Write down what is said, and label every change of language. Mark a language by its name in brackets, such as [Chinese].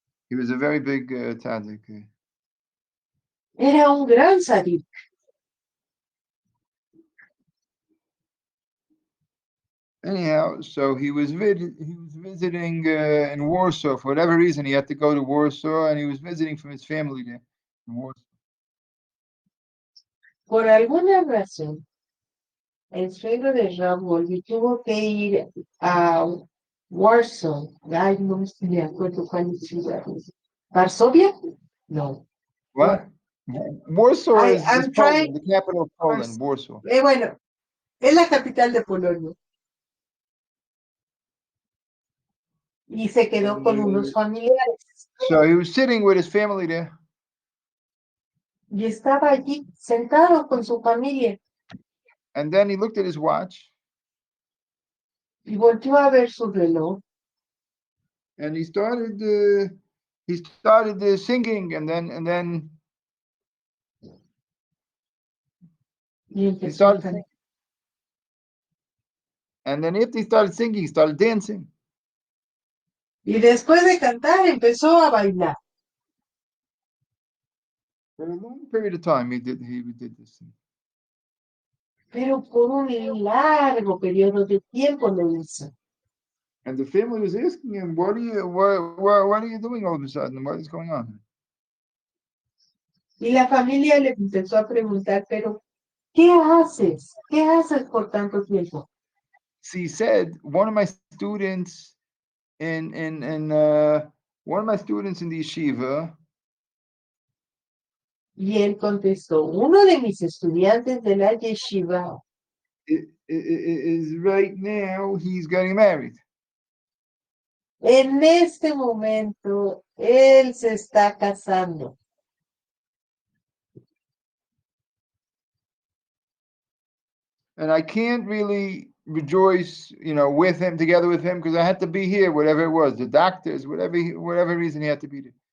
[English] He was a very big tzaddik. [Spanish] Era un gran tzadik. [English] Anyhow, so he was visiting in Warsaw for whatever reason. He had to go to Warsaw, and he was visiting from his family there in Warsaw. [Spanish] Por alguna razón, el suegro de Rab Wolbe tuvo que ir a Warsaw. Ay, no me acuerdo cuál es la ciudad. ¿Varsovia? No. [English] What? Warsaw is I'm Poland, trying. the capital of Poland, Warsaw. [Spanish] Bueno, es la capital de Polonia. Y se quedó con unos familiares. [English] So he was sitting with his family there. [Spanish] Y estaba allí sentado con su familia. [English] And then he looked at his watch. [Spanish] Y volvió a ver su reloj. [English] And he started singing, and then he started singing. And then after he started singing, he started dancing. [Spanish] Y después de cantar, empezó a bailar. [English] For a long period of time, he did this thing. [Spanish] Pero por un largo periodo de tiempo lo hizo. [English] And the family was asking him, what are you doing all of a sudden? What is going on? [Spanish] Y la familia le empezó a preguntar, pero ¿qué haces? ¿Qué haces por tanto tiempo? [English] So he said, one of my students in the yeshiva. [Spanish] Y él contestó, uno de mis estudiantes de la yeshiva [English] Is right now, he's getting married. [Spanish] En este momento, él se está casando. [English] And I can't really rejoice, with him, together with him, because I had to be here, whatever it was, the doctors, whatever reason he had to be there.